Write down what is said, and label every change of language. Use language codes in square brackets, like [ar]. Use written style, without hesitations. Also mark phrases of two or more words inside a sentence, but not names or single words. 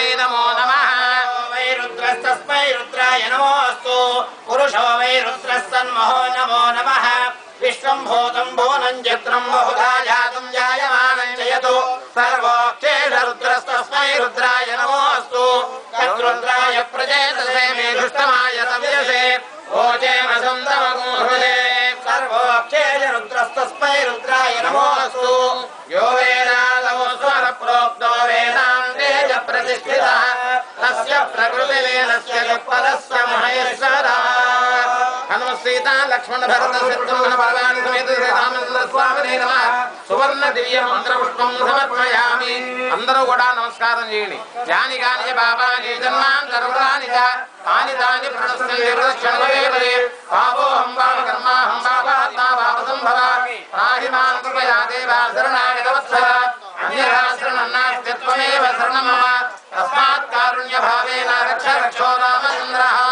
[sa] नमो नमः वै रुद्रस्तस्मै रुद्राय नमोऽस्तु पुरुषो वै रुद्रस्तन्महो नमो नमः विश्वं भूतं भुवनं चक्रं बहुधा जातं जायमानं च यतो सर्वोक्षेष रुद्रस्तस्मै रुद्राय नमोऽस्तु तद्रुद्राय प्रजेतसे मेधुष्टमाय तव्यसे ओजेमसं तव गुरुदे सर्वोक्षेष रुद्रस्तस्मै रुद्राय नमोऽस्तु यो वेदादौ स्वरप्रोक्तो वेदान्ते च प्रतिष्ठितः तस्य प्रकृतिलीनस्य पदस्य महेश्वरः హనుమ సీత లక్ష్మణ భరత శత్రుఘ్న పరమాణి సమేత శ్రీరామచంద్ర స్వామినే నమః సువర్ణ దివ్య మంత్ర పుష్పం సమర్పయామి. [te] అందరూ కూడా నమస్కారం చేయండి. [sa] యాని కాని పాపాని జన్మాంతరాని తాని తాని ప్రణశ్యంతి ప్రదక్షిణమే పాపోహం పాప కర్మాహం పాపాత్మా పాప సంభవ నాహి మాం కృపయా దేవా శరణాగత వత్సల అన్యథా శరణం నాస్తి త్వమేవ శరణం మమ తస్మాత్ కారుణ్య భావేన రక్ష రక్షో రామచంద్రః.